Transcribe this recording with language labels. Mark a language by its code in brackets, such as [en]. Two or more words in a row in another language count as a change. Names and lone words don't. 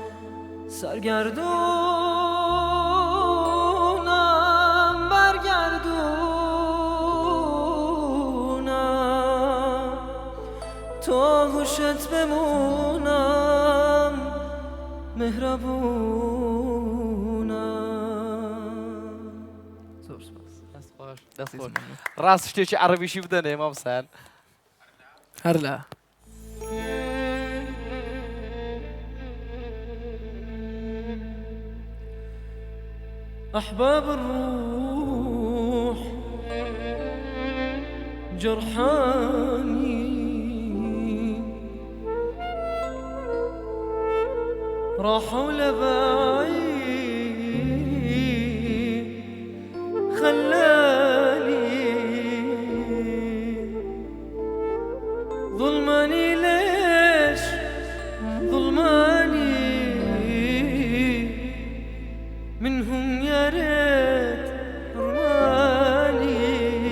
[fa] سرگردونم برگردونم تو هوشت بمونم مهربونم [ckb] زۆر سپاس دەست خۆش ڕاست شتێکی عەرەبیشی بدەنێ مامسان هەر لە [ar] أحباب الروح جرحاني راحوا لبعيد خلاني ظلماني ليش ظلماني منهم يا ريت حرماني